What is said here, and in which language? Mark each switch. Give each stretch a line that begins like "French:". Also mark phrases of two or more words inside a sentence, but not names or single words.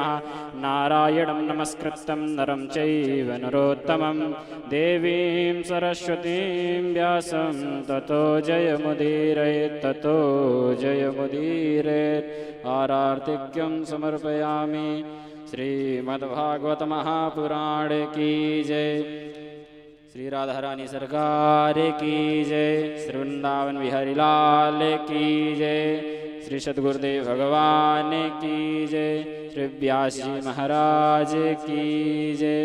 Sanskrit: नारायणं नमस्कृतं नरं चैव नरोत्तमं देवीं सरस्वतीं व्यासं ततो जयमुदीरयेत् ततो जयमुदीरयेत्। आरार्तिक्यं समर्पयामि।
Hindi: श्रीमद्भागवत महापुराण की जय। श्री राधा रानी सरकार की जय। श्री वृंदावन बिहारी लाल की जय। श्री सद्गुरुदेव भगवान की जय। श्री व्यास जी महाराज की जय।